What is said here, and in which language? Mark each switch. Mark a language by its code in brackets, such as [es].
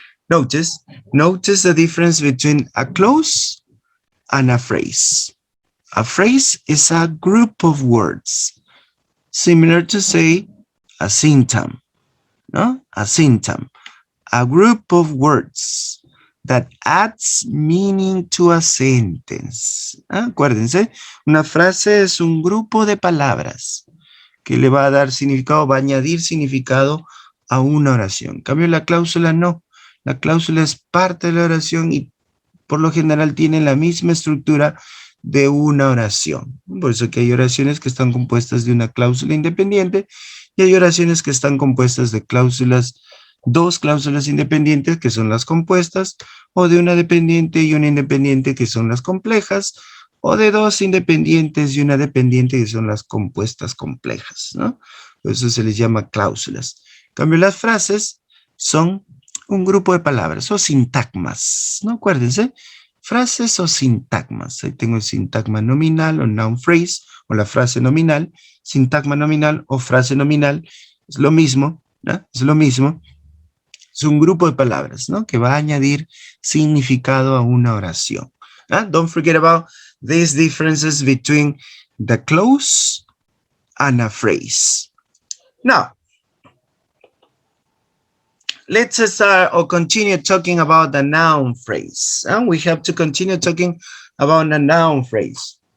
[en] Notice the difference between a clause and a phrase. A phrase is a group of words, similar to say a syntagm, no? A syntagm, a group of words that adds meaning to a sentence. [es] Acuérdense, una frase es un grupo de palabras que le va a dar significado, va a añadir significado a una oración. En cambio, la cláusula no. La cláusula es parte de la oración y por lo general tienen la misma estructura de una oración. Por eso que hay oraciones que están compuestas de una cláusula independiente y hay oraciones que están compuestas de dos cláusulas independientes que son las compuestas, o de una dependiente y una independiente que son las complejas, o de dos independientes y una dependiente que son las compuestas complejas, ¿no? Por eso se les llama cláusulas. En cambio, las frases son un grupo de palabras o sintagmas, ¿no? Acuérdense, frases o sintagmas. Ahí tengo el sintagma nominal o noun phrase, o la frase nominal, sintagma nominal o frase nominal. Es lo mismo, ¿no? Es lo mismo. Es un grupo de palabras, ¿no? Que va a añadir significado a una oración. [en] Don't forget about these differences between the clause and a phrase. Now, let's start or continue talking about the noun phrase. We have to continue talking about the noun phrase.